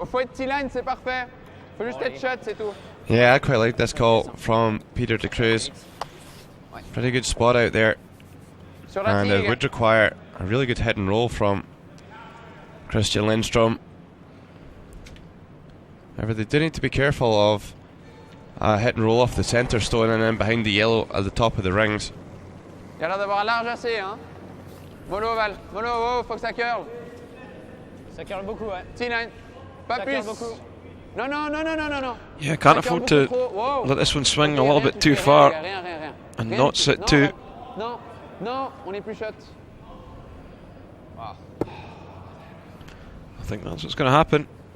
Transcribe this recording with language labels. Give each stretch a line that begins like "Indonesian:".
French: Faut être T-line, c'est parfait. Faut juste être shot, c'est tout.
English: Yeah, I quite like this call from Peter de Cruz. Pretty good spot out there.
French: Sur la
English: And it
French: tigre.
English: would require a really good hit and roll from Kristian Lindström. However, they do need to be careful of a hit and roll off the centre stone and then behind the yellow at the top of the rings.
French: Il y a l'air d'avoir large assez, hein. Mollo, Val. Mollo, oh, faut que ça curl. Ça curle beaucoup, ouais. T-line. Pas plus. Non, non, non, non, non, non, non.
English: Yeah, can't afford to let this one swing a little bit too far and not sit too.
French: Non, non, on est plus shot.
English: I think that's what's going to happen.